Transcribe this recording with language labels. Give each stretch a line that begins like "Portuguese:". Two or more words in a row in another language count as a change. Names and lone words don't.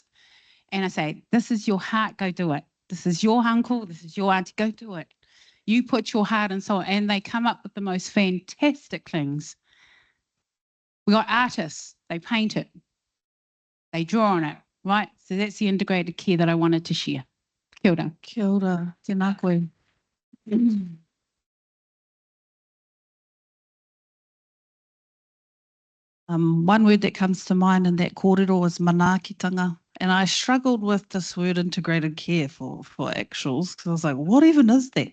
English: And I say, "This is your heart, go do it. This is your uncle, this is your auntie, go do it. You put your heart and soul." And they come up with the most fantastic things. We got artists, they paint it, they draw on it, right? So that's the integrated care that I wanted to share.
Māori: Kia ora. Kia ora, tēnā koe.
English: One word that comes to mind in that kōrero is manaakitanga. And I struggled with this word integrated care for actuals, because I was like, what even is that?